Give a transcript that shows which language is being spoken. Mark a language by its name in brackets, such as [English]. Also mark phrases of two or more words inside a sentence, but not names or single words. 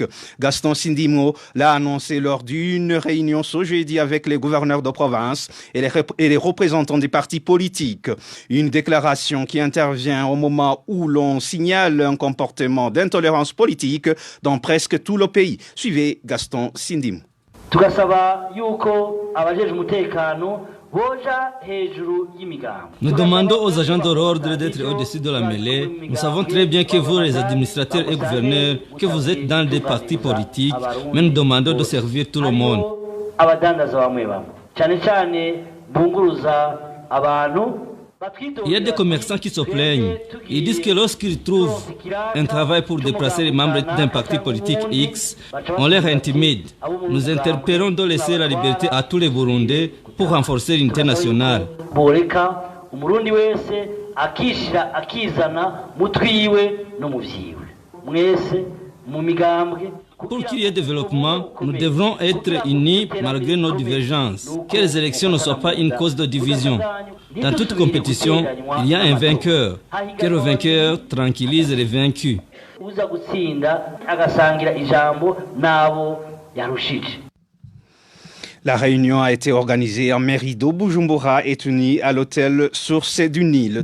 [French] Gaston Sindimo l'a annoncé lors d'une réunion ce jeudi avec les gouverneurs de province et les représentants des partis politiques. Une déclaration qui intervient au moment où l'on signale un comportement d'intolérance politique dans presque tout le pays. Suivez Gaston Sindimo. [Rundi] tugasaba yuko abajeje umutekano boja hejuru y'imigambo. [French] Nous demandons aux agents de l'ordre d'être au-dessus de la mêlée. Nous savons très bien que vous, les administrateurs et gouverneurs, que vous êtes dans des partis politiques, mais nous demandons de servir tout le monde. [Rundi] Abadandaza bamwe bamwe cyane cyane bunguruza abantu. [French] Il y a des commerçants qui se plaignent. Ils disent que lorsqu'ils trouvent un travail pour déplacer les membres d'un parti politique X, on les intimide. Nous interpellons de laisser la liberté à tous les Burundais pour renforcer l'unité nationale. [Rundi] Umurundi wese akishira akizana mutwiwe no muvyiwe mwese mu migambwe. [French] Pour qu'il y ait développement, nous devrons être unis malgré nos divergences. Que les élections ne soient pas une cause de division. Dans toute compétition, il y a un vainqueur. Que le vainqueur tranquillise les vaincus. La réunion a été organisée en mairie de Bujumbura et unie à l'hôtel Source du Nil.